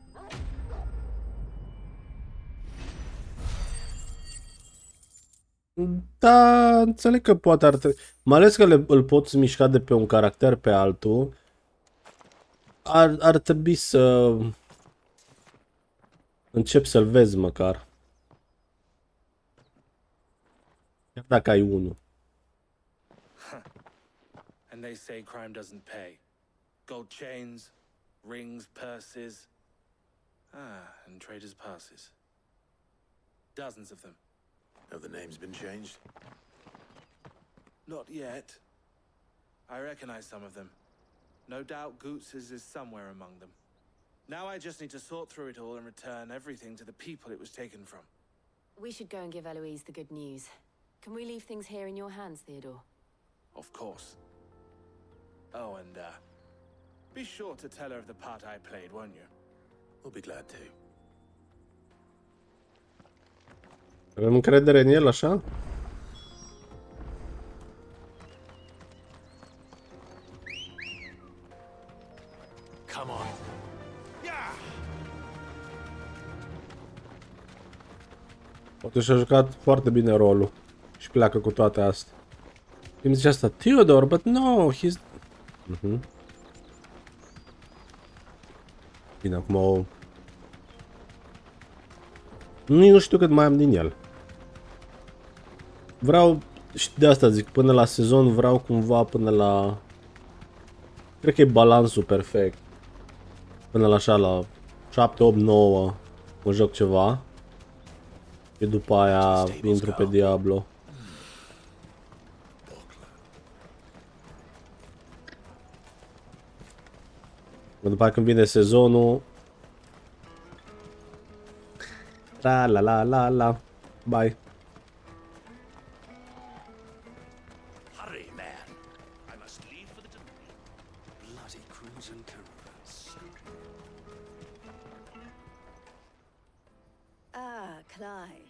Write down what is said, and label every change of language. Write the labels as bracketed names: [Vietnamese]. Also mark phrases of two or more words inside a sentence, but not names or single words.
[Romanian] Da, înțeleg că poate ar trebui. Mai ales că îl poți mișca de pe un caracter pe altul. Ar trebui să încep să-l vezi măcar. Chiar dacă ai unul. [English] And they say crime doesn't pay. Gold chains, rings, purses. And traders' passes. Dozens of them. Have the names been changed? Not yet. I recognize some of them. No doubt Goots's is somewhere among them. Now I just need to sort through it all and return everything to the people it was taken from. We should go and give Eloise the good news. Can we leave things here in your hands, Theodore? Of course. Oh, and be sure to tell her of the part I played, won't you? We'll be glad to. [Romanian] Avem încredere în el, așa? [English] Come on. [Romanian] Poate și-a jucat foarte bine rolul. Și pleacă cu toate astea. Îmi zice asta, [English] Theodore, but no, he's... [Romanian] Bine, acum o... Nu știu cât mai am din el. Vreau, și de asta zic, până la sezon vreau cumva până la... Cred că e balansul perfect. Până la așa, la 7, 8, 9 mă joc ceva. Și după aia intru pe Diablo. După aia când vine sezonul... La la la la la. [English] Bye. Hurry, man. I must leave for the bloody crimson caravans. Ah, Clive.